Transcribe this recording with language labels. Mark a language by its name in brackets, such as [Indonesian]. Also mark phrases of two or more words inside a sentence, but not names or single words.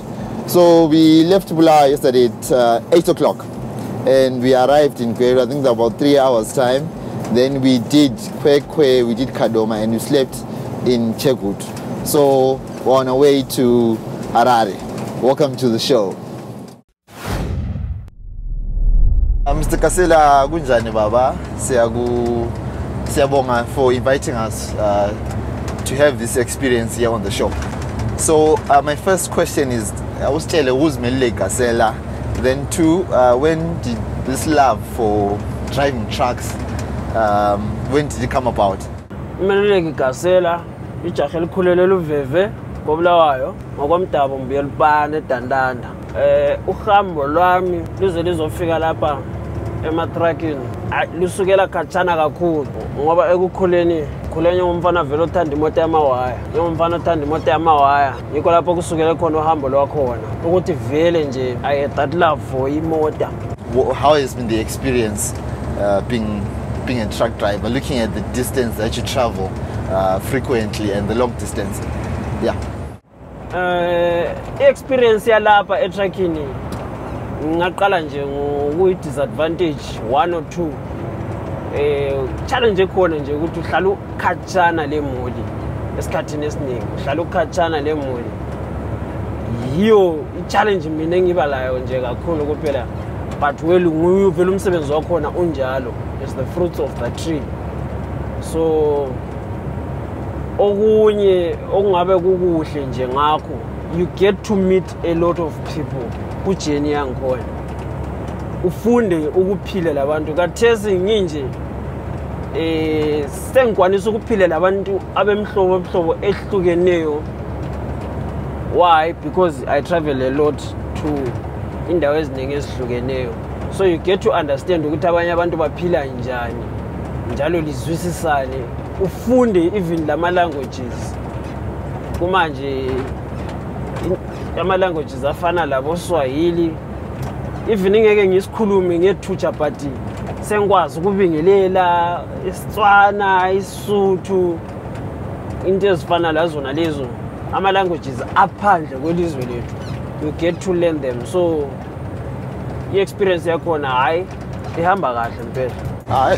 [English] So we left Bulawayo yesterday at 8 o'clock and we arrived in Gweru, I think about 3 hours time. Then we did Kwekwe, we did Kadoma and we slept in Chekut. So we're on our way to Harare. Welcome to the show. Mr. [North Ndebele] Gasela, kunjani baba? [English] Siyabonga for inviting us to have this experience here on the show. So my first question is, I was telling who's Meluleki Gasela? Then two, when did this love for driving trucks, when did it come about? [North Ndebele] Meluleki Gasela ijahe elikhulelele uveve koBulawayo ngokwamdabo mbiyelipane edandanda. Uhambo lwami lize lizofika lapha ematruckini lusukela khatshana kakhulu ngoba ekukhuleni ngumfana vele othanda imoto yamawaya. Ngumfana othanda imoto yamawaya. Yikho lapho kusukela khona uhambo lwakhona ukuthi vele nje [English] I had that love for [North Ndebele] imota. [English] How has been the experience being a truck driver, looking at the distance that you travel frequently and the long distance? Yeah. [North Ndebele] Experience yalapha etruckini ngaqala nje ngokuyi disadvantage 1 or 2. Challenge ekhona nje ukuthi uhlala ukhatshana lemoli esikhathini esiningi, uhlala ukhatshana lemoli. Yiyo i-challenge mina engibalayo nje kakhulu kuphela, but nguye vele umsebenzi wakhona unjalo. [English] It's the fruits of the tree. [North Ndebele] So okunye okungabe kukuhle nje ngakho, [English] you get to meet a lot of people [North Ndebele] kujeni yangikhona. Ufunde ukuphila labantu kathesi nginje sengikwanisa ukuphila labantu abemhlobo ehlukeneyo. [English] Why? Because I travel a lot to [North Ndebele] indawo eziningi ezihlukeneyo. [English] So you get to understand [North Ndebele] ukuthi abanye abantu baphila njani, njalo lizwisisane, ufunde even lama languages. Kumanje ama languages afana labo Swahili, even ngeke ngisikhulume ngethutsha but sengikwazi ukubingelela isiTswana, isiSuthu, into ezifana lazona lezo ama languages aphandle kwelizwe lethu. [English] You get to learn them. So the experience [North Ndebele] yakhona hayi ihamba kahle mpela.